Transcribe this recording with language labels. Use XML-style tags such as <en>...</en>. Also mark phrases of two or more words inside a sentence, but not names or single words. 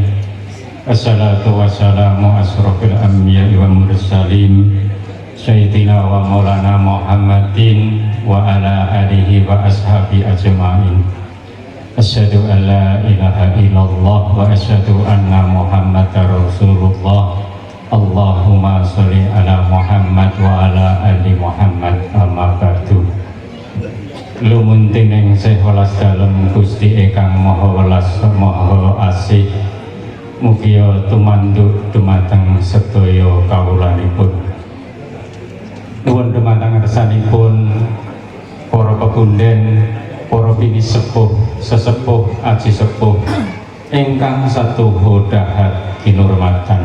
<ar>الصلاة والسلام أشرف الأنبياء والمرسلين سيدنا ومولانا محمد وعلى آله وأصحابه أجمعين. أشهد أن لا إله إلا الله وأشهد أن محمدا رسول الله. اللهم صل على محمد وعلى آل محمد. أما بعد.</ar> <jv>Lumuntining sewelas dalem Gusti ingkang Maha Welas Maha Asih, mugia tumanduk dumateng sedaya kawulanipun. Nuwun dumateng ngersanipun para pepunden, para bini sepuh, sesepuh, aji sepuh ingkang satuhu dahat kinurmatan.</jv>